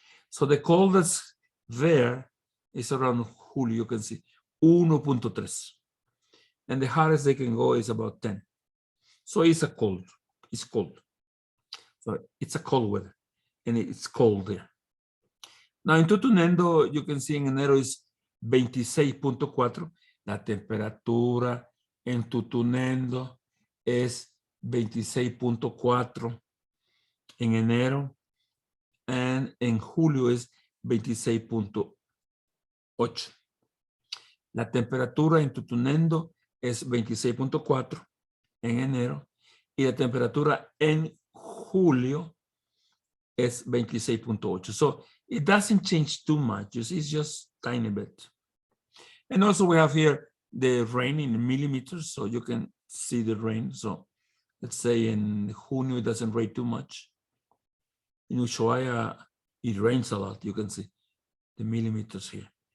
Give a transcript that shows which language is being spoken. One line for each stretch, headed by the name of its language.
English: So the coldest there is around julio, you can see, 1.3. And the hottest they can go is about 10. So it's cold. So it's a cold weather, and it's cold there. Now in Tutunendo, you can see in enero is 26.4.
Spanish: La temperatura en Tutunendo es 26.4 en enero, and en julio es 26.8. La temperatura en Tutunendo es 26.4 en enero, y la temperatura en julio es 26.8.
English: So it doesn't change too much. It's just tiny bit. And also we have here the rain in millimeters, so you can see the rain. So let's say in junio it doesn't rain too much. In Ushuaia it rains a lot. You can see the millimeters here.